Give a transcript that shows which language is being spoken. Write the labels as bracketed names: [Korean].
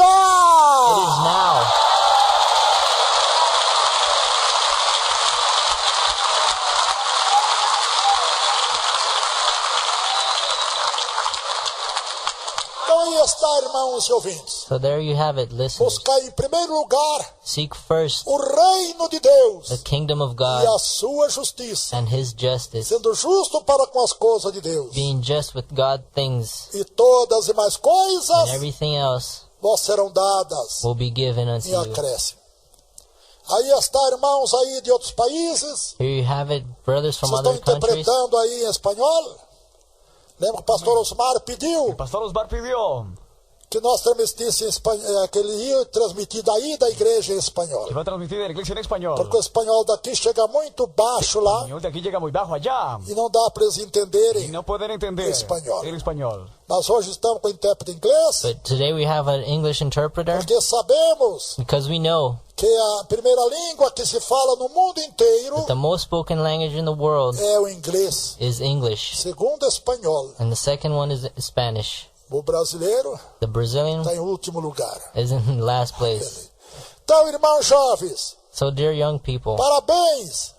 [English] now. [Portuguese] Então aí está está, irmãos e ouvintes. [English] So there you have it, listeners. [Portuguese] Buscar em primeiro lugar [English] Seek first [Portuguese] o reino de Deus [English] the kingdom of [Portuguese] e [English] God [Portuguese] a sua justiça, [English] and His justice, [Portuguese] sendo justo para com as coisas de Deus. [English] being just with God things, [Portuguese] E todas as demais coisas [English] and everything else [Portuguese] vos serão dadas [English] will be given unto [Portuguese] em [English] you. [Portuguese] acréscimo. Aí está, irmãos aí de outros países. [English] Here you have it, brothers from [Portuguese] Vocês estão [English] other countries. [Portuguese] interpretando aí em espanhol? Lembra que o pastor Osmar pediu [Spanish] El pastor Osmar pidió [Portuguese] que nós transmitisse em espanhol, que ele ia transmitir daí da igreja em espanhol. [Spanish] que va a transmitir de la iglesia en español. [Portuguese] Porque o espanhol daqui chega muito baixo lá [Spanish] El español de aquí llega muy bajo allá [Portuguese] e não dá para eles [Spanish] y [Portuguese] entenderem. [Spanish] no pueden entender Español. el español. [Portuguese] Mas hoje estamos com o intérprete inglês, [English] But today we have an English interpreter [Portuguese] porque sabemos [English] because we know [Portuguese] que a primeira língua que se fala no mundo inteiro [English] that the most spoken language in the world [Portuguese] é o inglês, [English] is English, [Portuguese] segundo o espanhol. [English] and the second one is Spanish. [Portuguese] O brasileiro [English] The Brazilian [Portuguese] está em último lugar. [English] is in last place. [Portuguese] Então, irmãos jovens, [English] So dear young people, [Portuguese] parabéns pelo